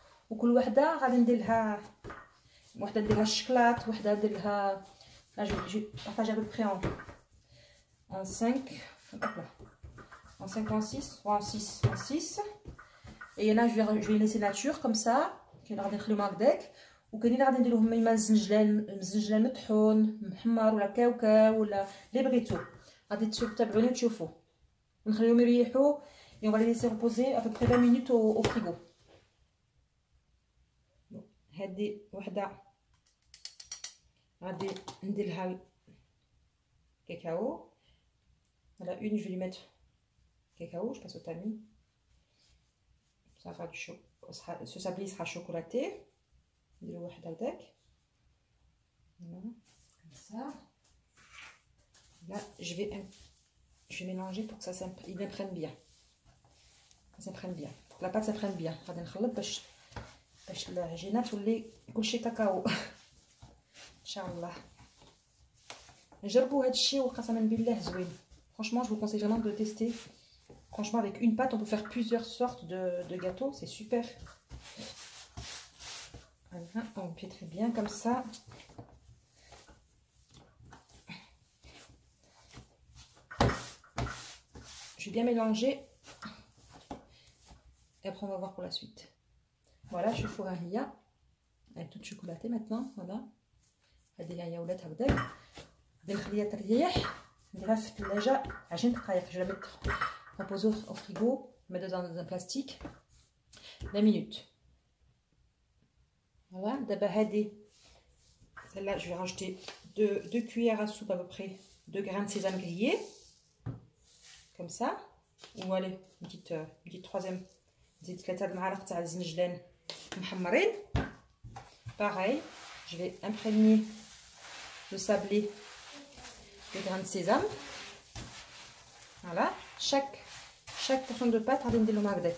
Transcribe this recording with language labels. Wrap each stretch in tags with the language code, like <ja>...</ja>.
<ar>وكل وحده غادي ندير لها وحده ندير لها الشكلاط وحده ندير لها لا جو بارطاج ابو بري</ar> <fr>en 5 en 5 en 6 ou en 6 et il y en a je vais les laisser nature comme ça</fr> <ar>كاين غادي نخليهم هكذاك وكاينين اللي غادي ندير لهم اما الزنجلان مطحون محمر ولا كاوكاو ولا اللي بغيتو غادي تتابعوني وتشوفوا ونخليهم يريحوا</ar> <fr>et on va les laisser reposer à peu près 20 minutes au frigo.</fr> <ar>هذه وحده غادي ندير لها الكاكاو.</ar> <fr>Voilà, une je vais lui mettre cacao, je passe au tamis. Ça Ça va du ce sablé sera chocolaté. Voilà, comme ça. Là, je vais mélanger pour que ça s'imprègne bien. Ça s'imprègne bien. Pour que la pâte s'imprègne bien.</fr> <ar>غادي نخلط باش العجينه تولي كلشي كاكاو. ان شاء الله. جربوا هذا الشيء وقسما بالله زوين.</ar> <fr>Franchement, je vous conseille vraiment de tester. Franchement, avec une pâte, on peut faire plusieurs sortes de gâteaux. C'est super. Voilà, on fait très bien comme ça. Je vais bien mélanger. Et après, on va voir pour la suite. Voilà, je suis fourraria. Elle est toute chocolatée maintenant. Voilà.</fr> <ar>هذه هي ولات هكذاك. غادي نخليها تريح. نديرها في الثلاجة 10 دقائق.</ar> <fr>Je vais la mettre reposer au frigo. Mettre dans un plastique. 20 minutes. Voilà. D'abord, celle-là, je vais rajouter 2 cuillères à soupe à peu près de grains de sésame grillés. Comme ça. Ou allez, une petite troisième.</fr> <ar>زيد 3 المعالق تاع الزنجلان محمرين.</ar> <fr>Pareil, je vais imprégner le sablé de grains de sésame. Voilà, chaque portion de pâte</fr> <ar>غادي ندير لهم هكذاك.</ar>